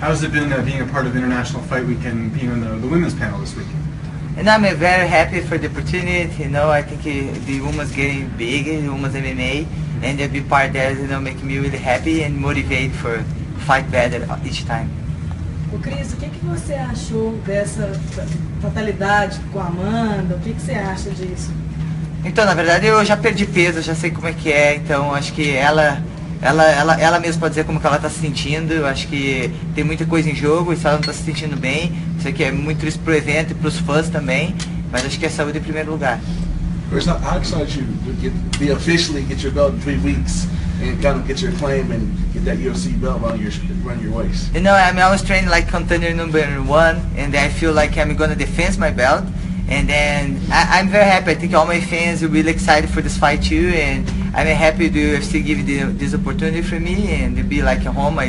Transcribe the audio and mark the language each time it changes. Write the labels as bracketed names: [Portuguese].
[English] How's it been being a part of International Fight Week and being on the women's panel this week? And I'm very happy for the opportunity. You know, I think the women's getting big, the women's MMA, and to be part of that, you know, making me really happy and motivate for fight better each time. [Portuguese] O Cris, o que você achou dessa fatalidade com a Amanda? O que você acha disso? Então, na verdade, eu já perdi peso, já sei como é que é, então acho que ela mesma pode dizer como que ela está se sentindo. Eu acho que tem muita coisa em jogo, e se ela não está se sentindo bem, isso aqui é muito triste pro evento e pros fãs também, mas acho que é saúde em primeiro lugar. [English] Chris, how excited you to be officially get your belt in 3 weeks and kind of get your claim and get that UFC belt around your waist? You know, I'm always training like contender number 1, and I feel like I'm gonna defend my belt. And then I'm very happy. I think all my fans are really excited for this fight too, and I'm happy the UFC give this opportunity for me and to be like at home.